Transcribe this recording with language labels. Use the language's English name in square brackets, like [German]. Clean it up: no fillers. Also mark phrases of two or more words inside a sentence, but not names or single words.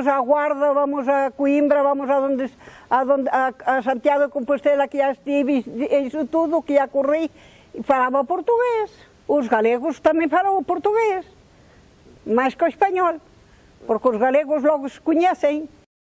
[Galician] a Guarda, vamos a Coimbra, vamos a Santiago de Compostela, que já estive, isso tudo, que já corri, e falava portugués. Os galegos tamén falavam portugués, máis que o español, porque os galegos logo se coñecen.